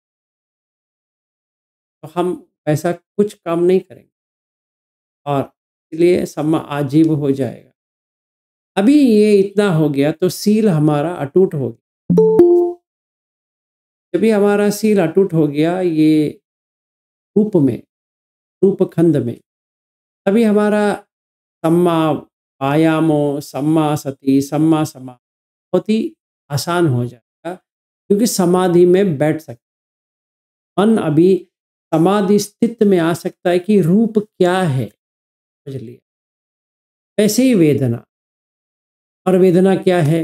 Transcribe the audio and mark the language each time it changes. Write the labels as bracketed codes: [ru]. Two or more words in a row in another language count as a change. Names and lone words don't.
[hi] तो हम ऐसा कुछ काम नहीं करेंगे और इसलिए [pi] सम्मा आजीव [hi] हो जाएगा। अभी ये इतना हो गया तो सील हमारा अटूट हो गया। जब भी हमारा सील अटूट हो गया ये रूप में, रूपखंड में, तभी हमारा [pi] सम्मा आयामो, सम्मा सति, सम्मा समा [hi] बहुत ही आसान हो जाएगा, क्योंकि समाधि में बैठ सकते। मन अभी समाधि स्थित में आ सकता है कि रूप क्या है, समझ लिया। वैसे ही वेदना, और वेदना क्या है?